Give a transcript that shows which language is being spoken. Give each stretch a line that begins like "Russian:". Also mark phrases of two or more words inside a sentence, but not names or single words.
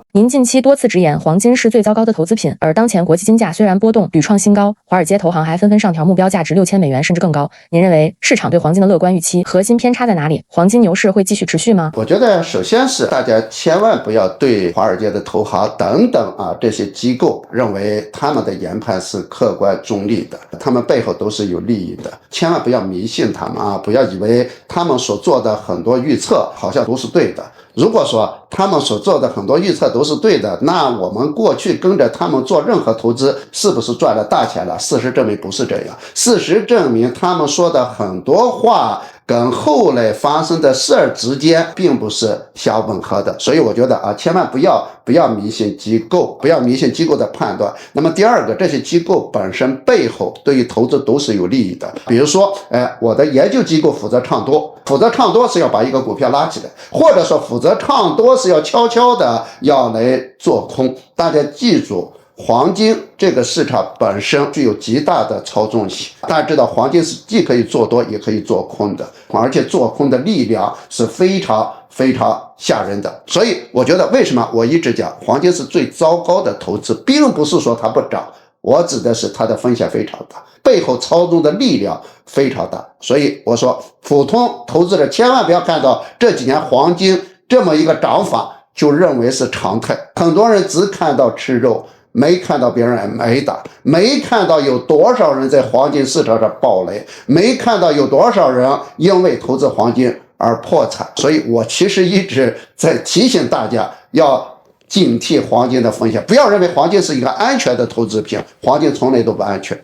Chinese: 您近期多次直言黃金是最糟糕的投資品，而当前国际金價雖然波動屢創新高，華爾街投行還紛紛上調目標價值$6000甚至更高。您認為市場對黃金的樂觀預期核心偏差在哪裡？黃金牛市會繼續持續嗎？我覺得首先是大家千萬不要對華爾街的投行等等啊這些機構認為他們的研判是客觀中立的，他們背後都是有利益的，千萬不要迷信他们啊，不要以為他們所做的很多預測好像都是對的。如果說他們所做的很多預測都是對的，那我們過去跟着他們做任何投資是不是賺了大錢了？事實證明不是這樣，事實證明他們說的很多話跟後來發生的事兒之間並不是相吻合的。所以我覺得啊，千万不要迷信机構，不要迷信機構的判断。那麼第二個，这些機構本身背後對於投資都是有利益的。比如說我的研究機構負責唱多，負責唱多是要把一個股票拉起來，或者說負責唱多是要悄悄的要來做空。大家記住，黃金這個市場本身具有極大的操縱性，大家知道黃金是既可以做多也可以做空的，而且做空的力量是非常嚇人的。所以我覺得為什麼我一直講黃金是最糟糕的投資，並不是說它不漲，我指的是它的風險非常大，背後操縱的力量非常大。所以我說普通投資者千萬不要看到這幾年黃金這麼一個漲法就認為是常態，很多人只看到吃肉，沒看到別人挨打，沒看到有多少人在黃金市場上暴雷，沒看到有多少人因為投資黃金而破產。所以我其實一直在提醒大家要警惕黃金的風險，不要認為黃金是一個安全的投資品，黃金從來都不安全。